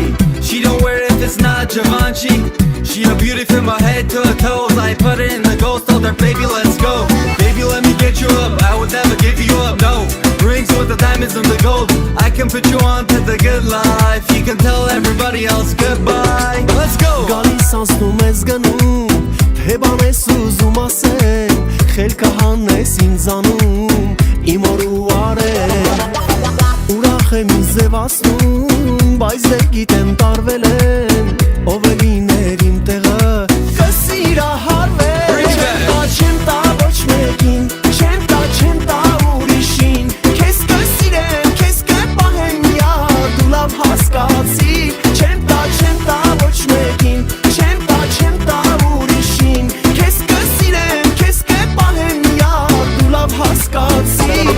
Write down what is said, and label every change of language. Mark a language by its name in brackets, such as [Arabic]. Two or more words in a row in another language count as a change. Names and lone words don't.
[English] She don't wear it if it's not Givenchy. She a beauty from her head to her toes. I put her in the ghost, told her, baby, let's go. Baby, let me get you up. I would never give you up, no. Rings with the diamonds and the gold. I can put you on to the good life. You can tell everybody else goodbye. Let's go. [Armenian] Գալիս անցնում ես գնում Թե բան ես ուզում ասել Խելքը հանես ինձանում Իմ օր ու արել Ուրախ եմ ինձ ձևացնում Բայց դե գիտեմ տարվել եմ Ով է լիներ իմ տեղը Կսիրահարվել Չեմ տա ոչ մեկին Չեմ տա ուրիշին Քեզ կսիրեմ, քեզ կպահեմ յար Դու լավ հասկացի Չեմ տա ոչ մեկին Չեմ տա ուրիշին Քեզ կսիրեմ, քեզ կպահեմ յար Դու լավ հասկացի